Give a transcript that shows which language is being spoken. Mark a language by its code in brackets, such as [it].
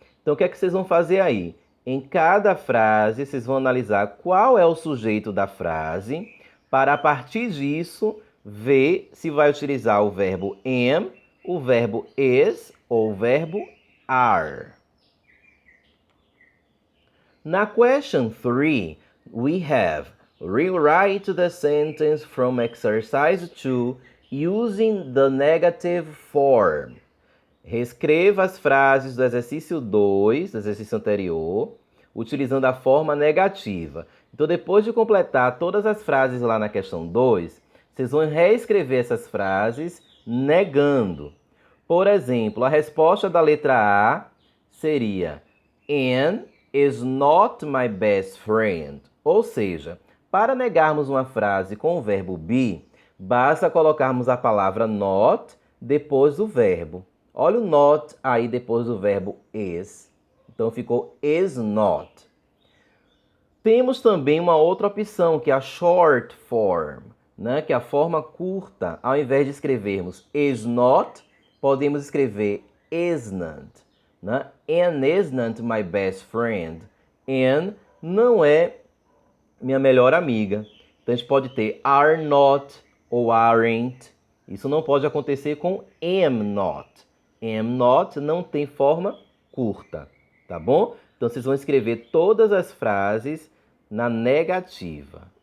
[pt] Então, o que é que vocês vão fazer aí? Em cada frase, vocês vão analisar qual é o sujeito da frase, para a partir disso, ver se vai utilizar o verbo am, o verbo is ou o verbo are. [en] Na question 3, we have rewrite the sentence from exercise 2 using the negative form. [pt] Reescreva as frases do exercício 2, do exercício anterior, utilizando a forma negativa. Então, depois de completar todas as frases lá na questão 2, vocês vão reescrever essas frases negando. Por exemplo, a resposta da letra A seria [en] Anne is not my best friend. [pt] Ou seja, para negarmos uma frase com o verbo be, basta colocarmos a palavra not depois do verbo. Olha o not aí depois do verbo is. Então ficou is not. Temos também uma outra opção, que é a short form, né? Que é a forma curta. Ao invés de escrevermos is not, podemos escrever isn't. Né? [en] Anne isn't my best friend. [pt] Anne não é minha melhor amiga. Então a gente pode ter are not ou aren't. Isso não pode acontecer com am not. Am not não tem forma curta, tá bom? Então vocês vão escrever todas as frases na negativa.